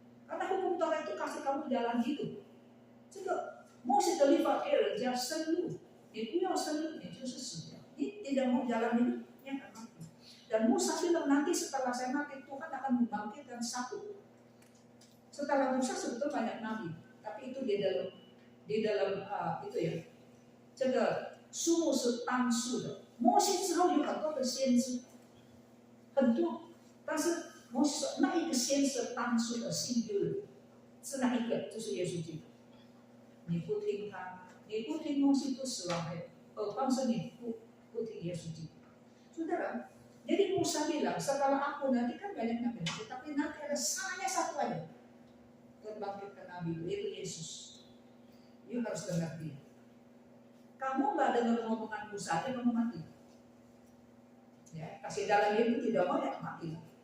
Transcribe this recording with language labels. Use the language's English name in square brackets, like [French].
[Indonesian] Karena hukum Taurat itu kasih kamu jalan hidup. [Chinese] 这个摩西的律法给人家生路，你不要生路，你就是死掉。你 [Indonesian] tidak mau jalan hidup, yang akan mati. Dan Musa bilang nanti setelah saya mati Tuhan akan membangkitkan satu. Setelah Musa sebetulnya banyak nabi, tapi itu di dalam itu ya， [Chinese] 这个数目是单数的。摩西之后有很多的先知，很多，但是摩西说那一个先知单数的singular，是哪一个？就是耶稣基督。你不听他，你不听摩西就死亡了，何况是你不听耶稣基督。 [Indonesian] Saudara, jadi Musa bilang setelah aku nanti kan banyak nabi, tapi nanti ada hanya satu aja terbangkitkan nabi yaitu Yesus. You harus dengar dia. Kamu nggak dengar ngomongan Musa aja kamu mati. Ya, kasih jalan itu tidak mau ya mati.